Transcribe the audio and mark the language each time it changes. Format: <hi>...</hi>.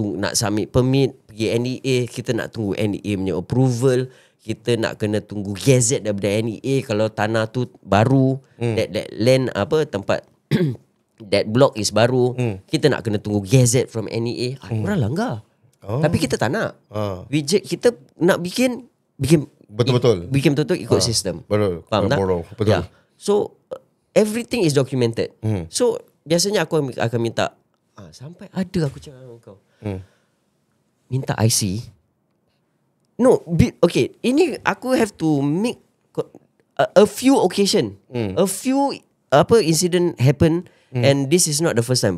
<ms>nak submit permit, pergi NEA, kita nak tunggu NEA punya approval, kita nak kena tunggu gazette daripada NEA kalau tanah tu baru,</ms> <en>that land</en> <ms>tempat</ms> <en>that block is</en> <ms>baru, kita nak kena tunggu gazette from NEA. Orang langgar. Tapi kita tak nak. Kita nak bikin betul-betul. Bikin betul-betul ikut sistem. Betul. Faham tak? Betul. Yeah.</ms> <en>So everything is documented.</en> <ms>So biasanya aku akan minta sampai ada aku cakap dengan kau, minta IC.</ms> <en>No, okay,</en> <ms>ini aku</ms> <en>have to make a few occasion, a few incident happen, and this is not the first time.</en>